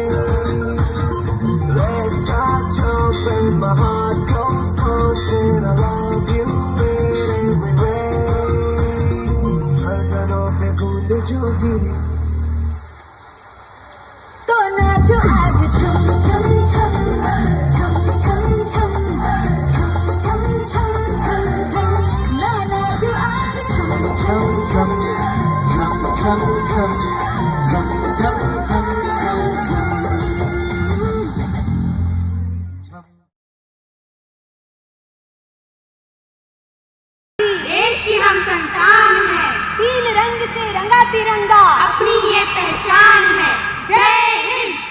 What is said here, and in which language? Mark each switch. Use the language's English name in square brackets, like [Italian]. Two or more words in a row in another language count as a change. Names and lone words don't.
[English] Let's start jumping, my heart goes pumping. I love you in every way. [Hindi] धड़कनों पे बूंद जो गिरी तो नाचो आज छम छम छम छम छम छम छम छम छम छम छम ना नाचो आज छम छम छम छम छम छम छम छम छम छम छम। देश की हम संतान हैं, तीन रंग से रंगा तिरंगा अपनी ये पहचान है। जय हिंद।